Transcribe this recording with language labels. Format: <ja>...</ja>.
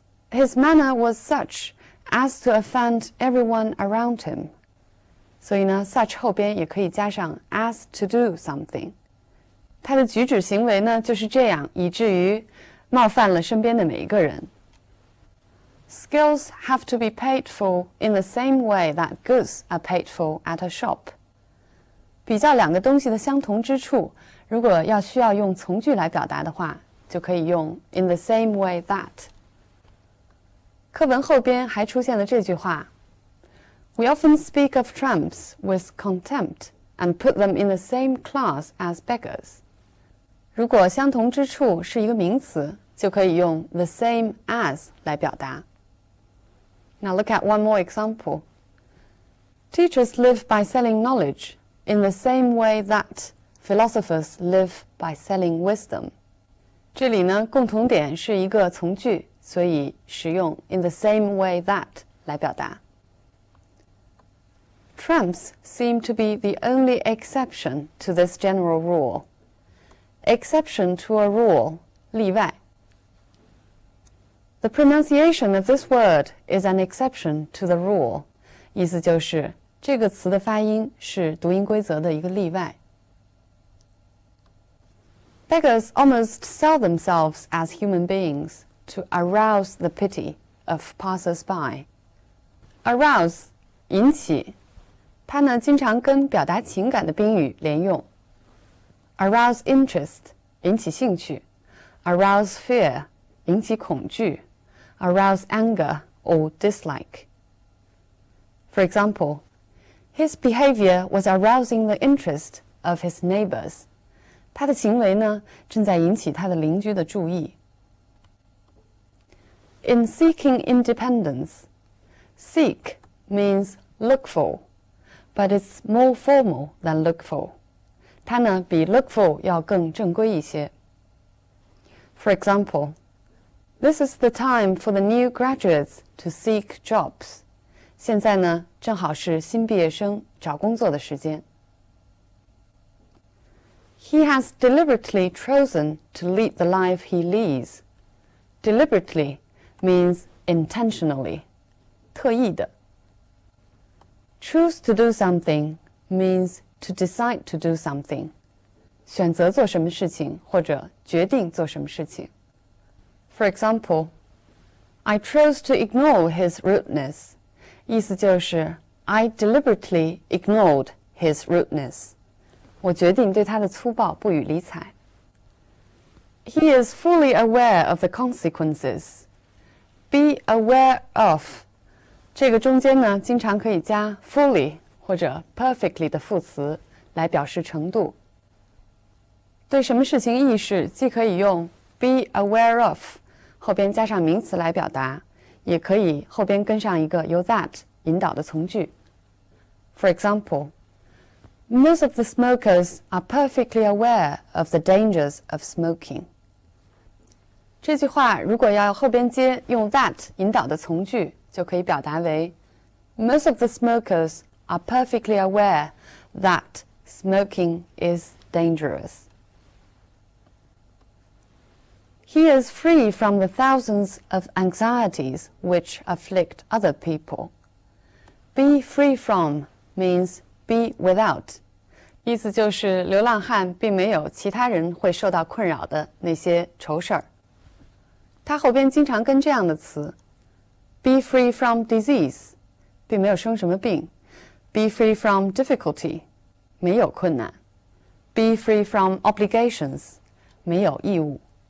<en>His manner was such as to offend everyone around him.</en> <zh>所以呢 such 后边也可以加上</zh> <en>as to do something.</en> <zh>他的举止行为呢就是这样，以至于冒犯了身边的每一个人。</zh> <en>Skills have to be paid for in the same way that goods are paid for at a shop.</en> <zh>比较两个东西的相同之处，如果需要用从句来表达的话，就可以用</zh> <en>in the same way that.</en> <zh>课文后边还出现了这句话</zh> <en>We often speak of tramps with contempt and put them in the same class as beggars.</en> <zh>如果相同之处是一个名词，就可以用</zh> <en>the same as</en> <zh>来表达。</zh> <en>Now look at one more example. Teachers live by selling knowledge in the same way that philosophers live by selling wisdom.</en> <zh>这里呢，共同点是一个从句所以使用</zh> <en>in the same way that</en> <zh>来表达。</zh> <en>Tramps seem to be the only exception to this general rule. Exception to a rule, 例外。 The pronunciation of this word is an exception to the rule.</en> <zh>意思就是这个词的发音是读音规则的一个例外。</zh> <en>Beggars almost sell themselves as human beings to arouse the pity of passers-by.</en> <zh>Arouse 引起，它呢经常跟表达情感的宾语连用。</zh> <en>Arouse interest 引起兴趣。 Arouse fear 引起恐惧。 Arouse anger or dislike. For example, his behavior was arousing the interest of his neighbors.</en> <zh>他的行为呢，正在引起他的邻居的注意。</zh> <en>In seeking independence, seek means look for, but it's more formal than look for.</en> <zh>它呢，比 look for 要更正规一些。</zh> <en>For example, this is the time for the new graduates to seek jobs.</en> <zh>现在呢，正好是新毕业生找工作的时间。</zh> <en>He has deliberately chosen to lead the life he leads. Deliberately means intentionally, 特意的。 Choose to do something means to decide to do something.</en> <zh>选择做什么事情或者决定做什么事情。</zh> <en>For example, I chose to ignore his rudeness.</en> <zh>意思就是</zh> <en>I deliberately ignored his rudeness.</en> <zh>我决定对他的粗暴不予理睬。</zh> <en>He is fully aware of the consequences.</en> <zh>Be aware of 这个中间呢，经常可以加 fully 或者 perfectly 的副词来表示程度。对什么事情意识，既可以用 be aware of 后边加上名词来表达，也可以后边跟上一个由 that 引导的从句。</zh> <en>For example, most of the smokers are perfectly aware of the dangers of smoking.</en> <zh>这句话如果要后边接用 that 引导的从句，就可以表达为</zh> <en>Most of the smokers are perfectly aware that smoking is dangerous. He is free from the thousands of anxieties which afflict other people. Be free from means be without.</en> <zh>意思就是流浪汉并没有其他人会受到困扰的那些愁事儿。它后边经常跟这样的词</zh> <en>be free from disease</en> <zh>并没有生什么病</zh> <en>be free from difficulty</en> <zh>没有困难</zh> <en>be free from obligations</en> <zh>没有义务。</zh>